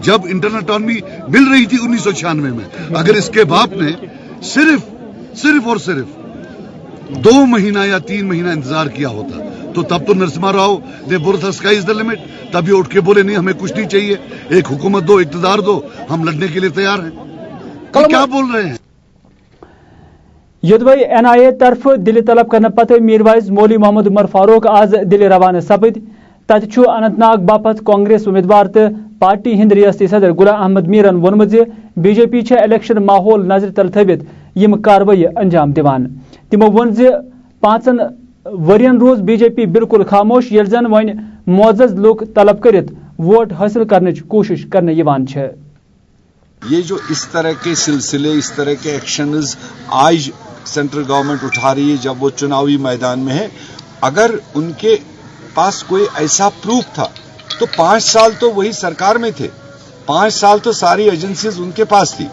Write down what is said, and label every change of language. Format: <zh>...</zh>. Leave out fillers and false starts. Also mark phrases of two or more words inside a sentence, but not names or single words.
<hi>जब</hi> <en>internal autonomy</en> <hi>मिल रही थी 1996 में, अगर इसके बाप ने सिर्फ और सिर्फ 2 महीना या 3 महीना इंतजार किया होता तो तब तो नरसिम्हा राव ने बोला था</hi> <en>sky is the limit.</en> <hi>तभी उठ के बोले नहीं हमें कुछ नहीं चाहिए, एक हुकूमत दो, इक़्तिदार दो, हम लड़ने के लिए तैयार हैं। तो क्या बोल रहे हैं?</hi> <ks>योदवै NIA तरफ दिल्ली तलब करने पते मीरवाइज मौली मोहम्मद उमर फारूक आज दिल्ली रवाना सपद। तत अनंतनाग बापत कांग्रेस उम्मीदवार तो पार्टी हिंद रियासती सदर गुलाम अहमद मीरन वोनमुत जे BJP इलेक्शन माहौल नजर तल थवित यम कार्रवाई अंजाम दिवान। तिमो वोन जे 5 वरियन रोज BJP बिल्कुल खामोश, येल जन वन मोअज़्ज़ज़ लोग तलब करित वोट हासिल करने की कोशिश करने यवान छे।</ks> <hi>ये जो इस तरह के सिलसिले, इस तरह के एक्शंस आज</hi> <en>central government</en> <hi>उठा रही है जब वो चुनावी मैदान में है, अगर उनके पास कोई ऐसा प्रूफ था तो 5 साल तो वही सरकार में थे, 5 साल तो सारी एजेंसीज उनके पास थी।</hi>